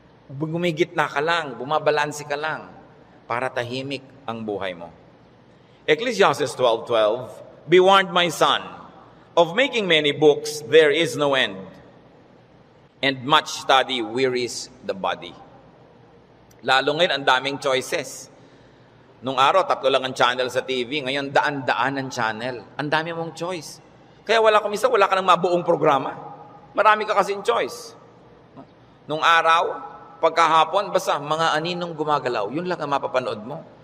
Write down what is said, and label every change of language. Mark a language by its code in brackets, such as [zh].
[tl] Gumigitna ka lang, bumabalansi ka lang para tahimik ang buhay mo. [en] Ecclesiastes 12:12, be warned, my son, of making many books there is no end, and much study wearies the body. [tl] Lalo ngayon, ang daming choices. Nung araw, 3 lang ang channel sa TV, ngayon daan-daan ang channel. Ang dami mong choice. Kaya wala ka ng mabuong programa. Marami ka kasing choice. Nung araw, pagkahapon, basta mga aninong gumagalaw, yun lang ang mapapanood mo.